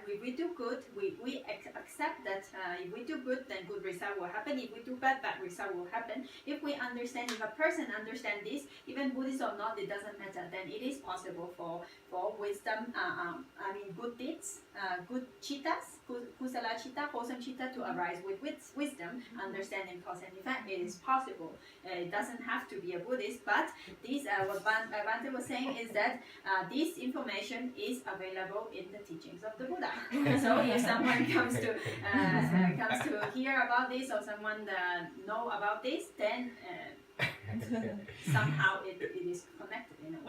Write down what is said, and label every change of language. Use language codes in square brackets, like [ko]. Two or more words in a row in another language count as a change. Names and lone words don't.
[en] If we do good, we accept that if we do good, then good result will happen. If we do bad, bad result will happen. If we understand, if a person understands this, even Buddhist or not, it doesn't matter. Then it is possible for wisdom, good deeds, good cittas, [pi] kusala citta, [en] wholesome citta to arise with wisdom, understanding cause and effect. It is possible. It doesn't have to be a Buddhist, but this what Bhante was saying is that this information is available in the teachings of the Buddha. So if someone comes to hear about this, or someone know about this, then somehow it is connected in a way.